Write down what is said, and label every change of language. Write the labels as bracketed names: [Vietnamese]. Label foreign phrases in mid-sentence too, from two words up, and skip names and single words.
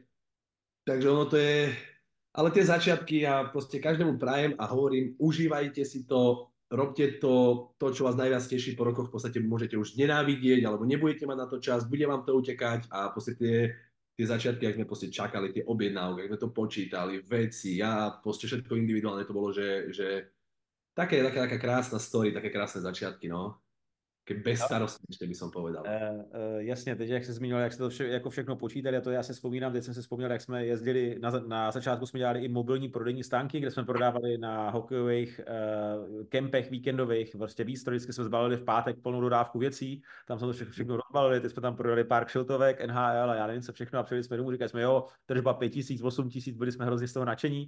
[Slovak] takže ono to je, ale tie začiatky ja proste každému prajem a hovorím, užívajte si to, robte to, čo vás najviac teší po rokoch, v podstate môžete už nenávidieť, alebo nebudete mať na to čas, bude vám to utekať a proste tie začiatky, ak sme proste čakali, tie objednávky, ak sme to počítali, veci, ja proste všetko individuálne to bolo, že taká krásna story, také krásne začiatky, no. Keď bezstarostné, ešte by som povedal. [Czech] Jasně, teď jak se zmínil, jak se to jako všechno počítali, a to já si vzpomínám, teď jsem si vzpomněl, jak jsme jezdili, na začátku jsme dělali i mobilní prodejní stánky, kde jsme prodávali na hokejových kempech víkendových, prostě víc, vždycky jsme zbalili v pátek plnou dodávku věcí, tam jsme to všechno rozbalili, teď jsme tam prodali pár kšiltovek, NHL a já nevím co všechno a přijeli jsme domů, říkali jsme jo, tržba 5 000, 8 000, byli jsme hrozně z toho nadšení.